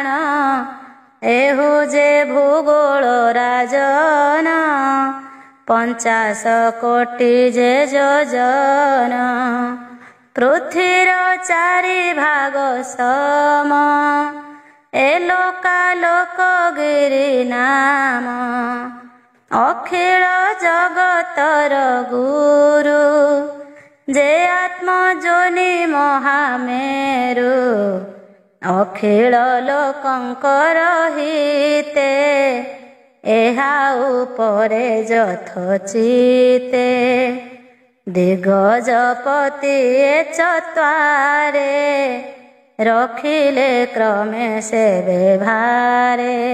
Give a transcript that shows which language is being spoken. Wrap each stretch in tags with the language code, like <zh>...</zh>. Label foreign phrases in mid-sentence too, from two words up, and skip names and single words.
<or>ଏହୁ ଯେ ଭୂଗୋଳ ରାଜନ, 50 କୋଟି ଯେ ଯୋଜନ। ପୃଥିବୀର 4 ଭାଗ ସମ, ଏ ଲୋକାଲୋକ ଗିରି ନାମ। ଅଖିଳ ଜଗତର ଗୁରୁ ଯେ ଆତ୍ମଯୋନି ମହାମେରୁ ଅଖିଳ ଲୋକଙ୍କର ହିତେ ଏହା ଉପରେ ଯଥୋଚିତେ ଦିଗ୍ଗଜପତି ଚତ୍ୱାରେ ରଖିଲେ କ୍ରମେ ସେ ବ୍ୟବହାରେ</or>